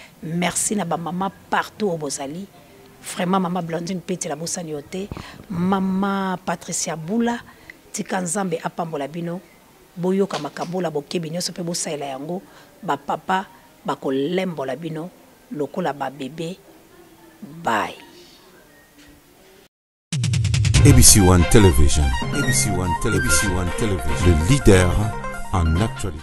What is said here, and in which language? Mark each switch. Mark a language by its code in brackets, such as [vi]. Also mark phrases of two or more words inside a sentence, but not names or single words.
[ln] Merci na ba maman [fr] partout au [ln] Bozali. Vraiment, maman Blandine Pete, la bosani yo te. Maman Patricia Boula, tika Nzambe apambola bino. Boyoka makabola, bokebi nyonso pe bosalela yango. Ba papa, ba kolembola bino, lokola ba bébé. Bye. A B C One Television. A B C One Tele-, A B C One Television. [fr] Le leader en actualité.